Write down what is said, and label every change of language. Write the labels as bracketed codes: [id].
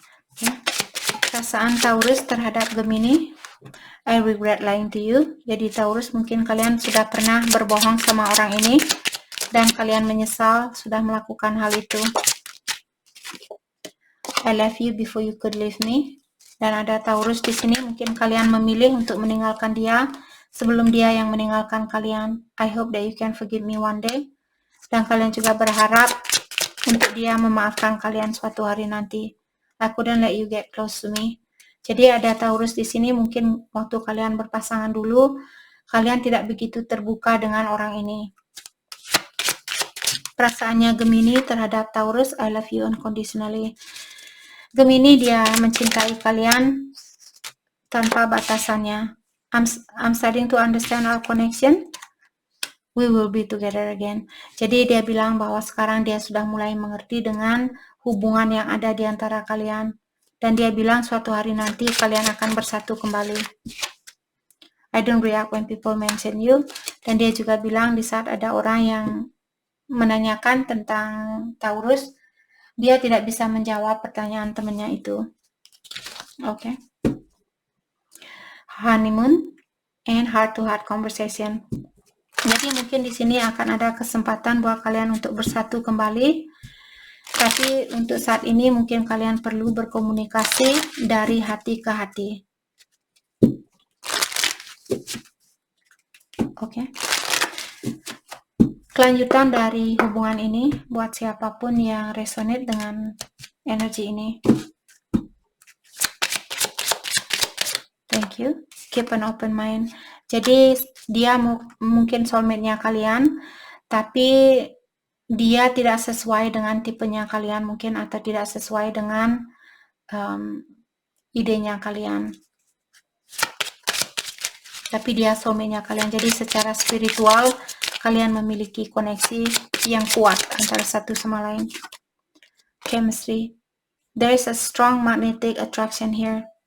[id] Oke. Perasaan Taurus terhadap Gemini. [en] I regret lying to you. [id] Jadi Taurus, mungkin kalian sudah pernah berbohong sama orang ini dan kalian menyesal sudah melakukan hal itu. [en] I left you before you could leave me. [id] Dan ada Taurus di sini, mungkin kalian memilih untuk meninggalkan dia sebelum dia yang meninggalkan kalian. [en] I hope that you can forgive me one day. [id] Dan kalian juga berharap untuk dia memaafkan kalian suatu hari nanti. [en] I couldn't let you get close to me. [id] Jadi ada Taurus di sini, mungkin waktu kalian berpasangan dulu, kalian tidak begitu terbuka dengan orang ini. Perasaannya Gemini terhadap Taurus, [en] I love you unconditionally. [id] Gemini dia mencintai kalian tanpa batasannya. [en] I'm starting to understand our connection. We will be together again. [id] Jadi dia bilang bahwa sekarang dia sudah mulai mengerti dengan hubungan yang ada di antara kalian. Dan dia bilang suatu hari nanti kalian akan bersatu kembali. [en] I don't react when people mention you. [id] Dan dia juga bilang di saat ada orang yang menanyakan tentang Taurus, dia tidak bisa menjawab pertanyaan temannya itu. Oke. [en] Honeymoon and heart-to-heart conversation. [id] Jadi mungkin di sini akan ada kesempatan buat kalian untuk bersatu kembali. Tapi untuk saat ini mungkin kalian perlu berkomunikasi dari hati ke hati. Oke. Kelanjutan dari hubungan ini buat siapapun yang resonate dengan energi ini. [en] Thank you. Keep an open mind. [id] Jadi dia mungkin soulmate-nya kalian, tapi dia tidak sesuai dengan tipenya kalian mungkin, atau tidak sesuai dengan idenya kalian. Tapi dia soulmate-nya kalian. Jadi secara spiritual kalian memiliki koneksi yang kuat antara satu sama lain. [en] Chemistry. There is a strong magnetic attraction here.